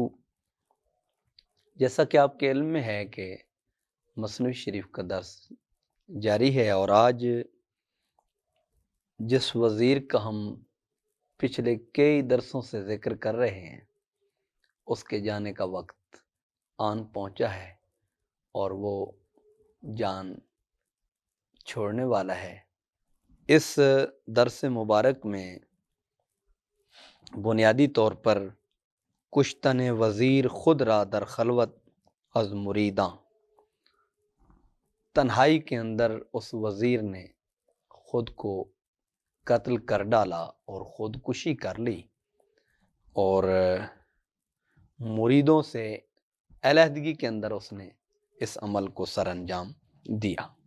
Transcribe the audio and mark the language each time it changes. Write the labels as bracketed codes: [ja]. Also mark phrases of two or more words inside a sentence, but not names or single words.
[ur] جیسا کہ آپ کے علم میں ہے کہ مثنوی شریف کا درس جاری ہے، اور آج جس وزیر کا ہم پچھلے کئی درسوں سے ذکر کر رہے ہیں اس کے جانے کا وقت آن پہنچا ہے اور وہ جان چھوڑنے والا ہے۔ اس درس مبارک میں بنیادی طور پر [fa] کشتن وزیر خود را در خلوت از مریداں، [ur] تنہائی کے اندر اس وزیر نے خود کو قتل کر ڈالا اور خودکشی کر لی، اور مریدوں سے علیحدگی کے اندر اس نے اس عمل کو سر انجام دیا۔